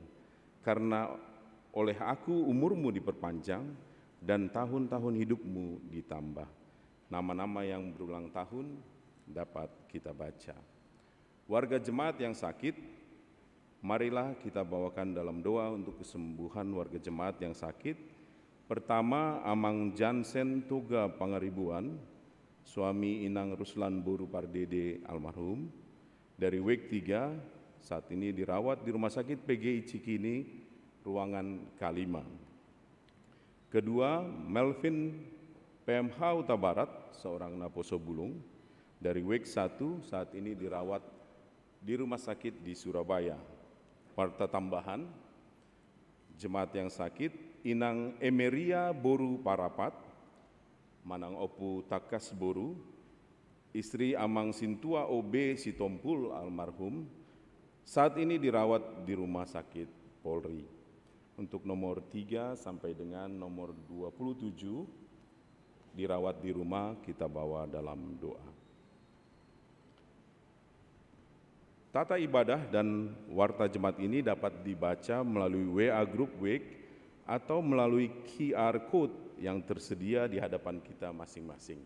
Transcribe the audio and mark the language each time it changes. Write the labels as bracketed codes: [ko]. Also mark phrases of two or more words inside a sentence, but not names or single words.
[id] Karena oleh aku umurmu diperpanjang dan tahun-tahun hidupmu ditambah. Nama-nama yang berulang tahun dapat kita baca. Warga jemaat yang sakit, marilah kita bawakan dalam doa untuk kesembuhan warga jemaat yang sakit. Pertama, Amang Jansen Toga Pangaribuan, suami Inang Ruslan Boru Pardede almarhum, dari WIK 3, saat ini dirawat di Rumah Sakit PGI Cikini, ruangan K5. Kedua, Melvin PMH Huta Barat, seorang [bbc] Naposo Bulung, [id] dari WIK 1, saat ini dirawat di rumah sakit di Surabaya. Warta tambahan, jemaat yang sakit, Inang Emeria Boru Parapat, Manang Opu Takas Boru, istri Amang Sintua OB Sitompul almarhum, saat ini dirawat di rumah sakit Polri. Untuk nomor 3 sampai dengan nomor 27, dirawat di rumah, kita bawa dalam doa. Tata ibadah dan warta jemaat ini dapat dibaca melalui WA Group WIK atau melalui QR Code yang tersedia di hadapan kita masing-masing.